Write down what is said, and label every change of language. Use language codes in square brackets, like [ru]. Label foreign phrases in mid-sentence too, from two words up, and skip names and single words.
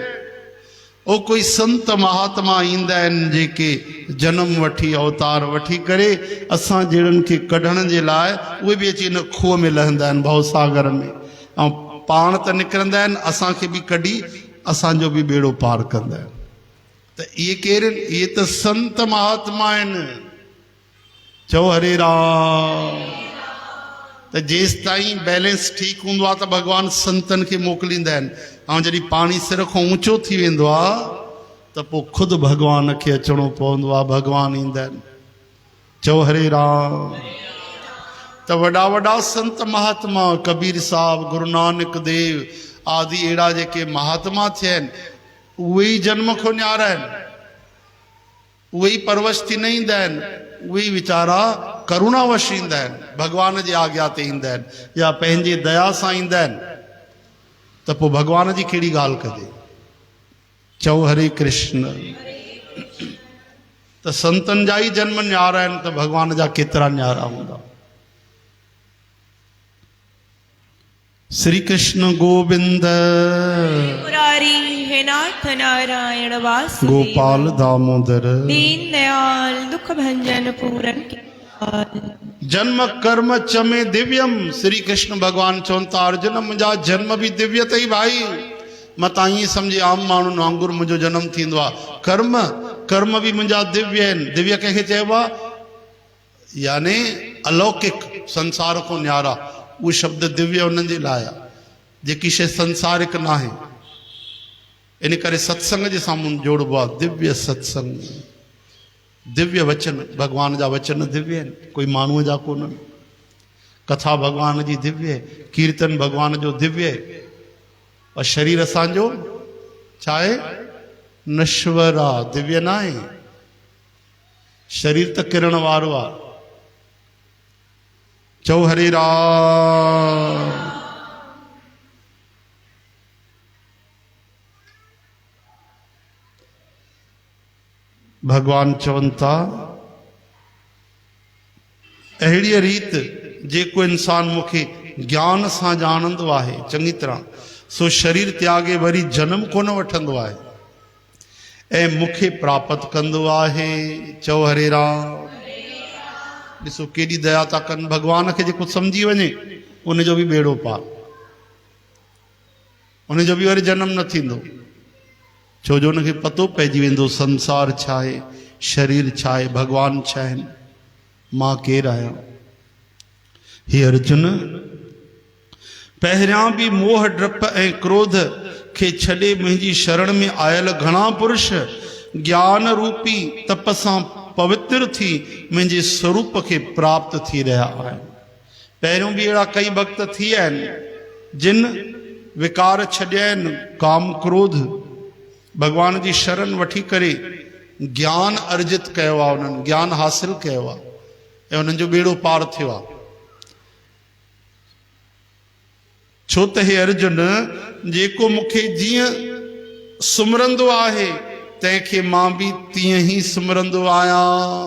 [sd] ओ कोई संत महात्मा ईंदा आहिनि जेके जनम वठी अवतार वठी करे असां जहिड़नि खे कढण जे लाइ उहे बि अची हिन खूह में लहंदा आहिनि भवसागर में, ऐं पाण त निकिरंदा आहिनि, असांखे बि कढी असांजो बि बेड़ो पार कंदा आहिनि। त इहे केरु आहिनि? इहे त संत महात्मा आहिनि। चओ हरे राम। त जेसि ताईं बैलेंस ठीकु हूंदो आहे त भॻवानु संतनि खे मोकिलींदा आहिनि, ऐं जॾहिं पाणी सिर खां ऊचो थी वेंदो आहे त पोइ ख़ुदि भॻवान खे अचिणो पवंदो आहे, भॻवान ईंदा आहिनि। चओ हरे राम। त वॾा वॾा संत महात्मा, कबीर साहब, गुरु नानक देव आदि अहिड़ा जेके महात्मा थिया आहिनि, उहे ई जन्म खो न्यारा आहिनि, उहे ई परवश थी न ईंदा आहिनि, उहे ई वीचारा करुणावश ईंदा आहिनि, भॻवान जे आज्ञा ते ईंदा आहिनि या पंहिंजे दया सां ईंदा आहिनि। त पोइ भॻवान जी कहिड़ी ॻाल्हि कजे? चओ हरे कृष्ण। त संतन जा ही जन्म न्यारा आहिनि त भगवान जा केतिरा न्यारा हूंदा। [sa] श्री कृष्ण गोविंद मुरारी हे नाथ नारायण वासुदेव गोपाल दामोदर [hi] दीन दयाल दुख भंजन पूरन के लाल। [sa] जन्म कर्म चमे दिव्यम। [sd] श्री कृष्ण भगवान चवनि था अर्जुन मुंहिंजा जन्म भी दिव्य अथई भाई। मां तव्हां ईअं सम्झे आम माण्हुनि वांगुरु मुंहिंजो जनम थींदो आहे। कर्म भी मुंहिंजा दिव्य आहिनि। दिव्य कंहिंखे चइबो आहे? यानी अलौकिक, संसार को न्यारा। उहो शब्द दिव्य उन्हनि जे लाइ आहे जेकी शइ संसारिक न आहे। इन करे सत्संग जे साम्हूं जोड़बो आहे दिव्य सत्संग। दिव्य वचन, भगवान जा वचन दिव्य आहिनि, कोई माण्हूअ जा कोन्हनि। कथा भगवान जी दिव्य आहे, कीर्तन भगवान जो दिव्य आहे। और शरीर असांजो छा आहे? नश्वर आहे, दिव्य न आहे। शरीर त किरण वारो आहे। चओ हरे राम। भगवान चवनि था अहिड़ी रीत जेको इंसान मूंखे ज्ञान सां ॼाणंदो आहे चङी तरह, सो शरीर त्यागे वरी जन्म कोन वठंदो आहे ऐं मूंखे प्राप्त कंदो आहे। चओ हरे राम। ॾिसो केॾी दया था कनि। भगवान खे जेको सम्झी वञे उनजो बि बेड़ो पार, उनजो बि वरी जनम न थींदो। छो जो उनखे पतो पइजी वेंदो संसार छा आहे, शरीर छा आहे, भगवान छा आहिनि, मां केरु आहियां। हे अर्जुन, पहिरियां बि मोह डप ऐं क्रोध खे छॾे मुंहिंजी शरण में आयल घणा पुरुष ज्ञान रूपी तप सां पवित्र थी मुंहिंजे स्वरूप खे प्राप्त थी रहिया आहिनि। पहिरियों बि अहिड़ा कई भक्त थी विया आहिनि जिन विकार छॾिया आहिनि, काम क्रोध, भगवान जी शरण वठी करे ज्ञान अर्जित कयो आहे, उन्हनि ज्ञान हासिल कयो आहे ऐं उन्हनि जो बेड़ो पार थियो आहे। छो त हे अर्जुन, जेको मूंखे जीअं सुमरंदो आहे तंहिंखे मां बि तीअं ई सुमरंदो आहियां।